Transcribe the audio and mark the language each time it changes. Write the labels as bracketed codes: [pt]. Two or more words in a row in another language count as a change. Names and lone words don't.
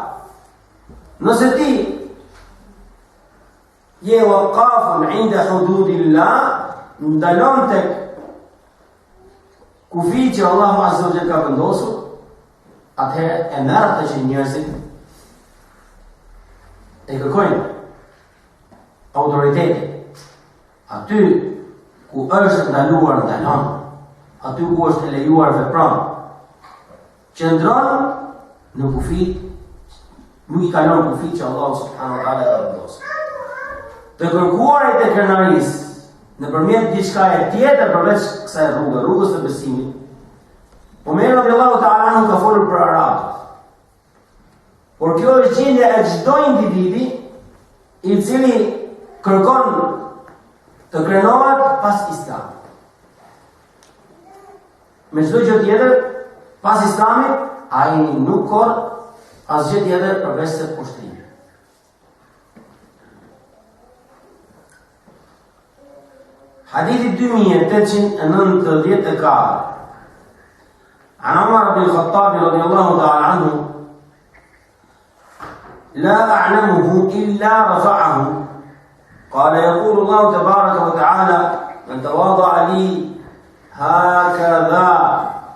[sq] Nëse ti je [ar] واقف عند حدود الله, [sq] ndalon tek kufi që Allahu [ar] عز وجل [sq] ka vendosur, atëherë e merr atë që njerëzit e kërkojnë autoriteti. Aty ku është ndaluar ndalon, aty ku është lejuar vepron. Qëndron në kufi, nuk i kalon kufi që Allah [ar] سبحانه وتعالى [sq] ka vendosur. Të kërkuarit e krenarisë nëpërmjet diçka e tjetër përveç kësaj rrugës të besimit. Omer [ar] رضي الله تعالى عنه [sq] ka folur për arabët. Por kjo është gjendja e çdo individi i cili kërkon të krenohet pas Islamit. Me çdo gjë tjetër Pas Islamit, ai nuk ka asgjë tjetër përveç se pushtimi. [ar] Hadithi 2894 عن عمر بن الخطاب رضي الله تعالى عنه لا أعلمه إلا رفعه قال يقول الله تبارك وتعالى من تواضع لي هكذا